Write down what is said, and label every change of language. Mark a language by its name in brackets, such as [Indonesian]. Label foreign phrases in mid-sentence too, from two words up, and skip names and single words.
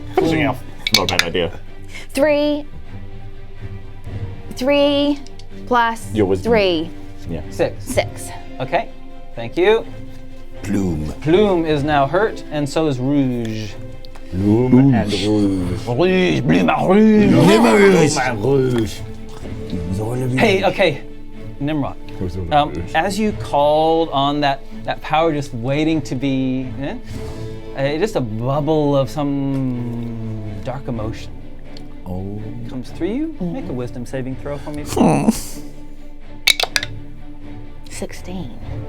[English] Pushing off. Not a bad idea. 3 plus Your wisdom. 3. Yeah. 6. 6. Okay, thank you. Plume. Plume is now hurt, and so is Rouge. Bloom and rouge. Rouge, Plume, Rouge. Rouge. Hey, okay, Tnemrot. As you called on that power just waiting to be, just a bubble of some dark emotion comes through you. Make a wisdom saving throw for me. 16.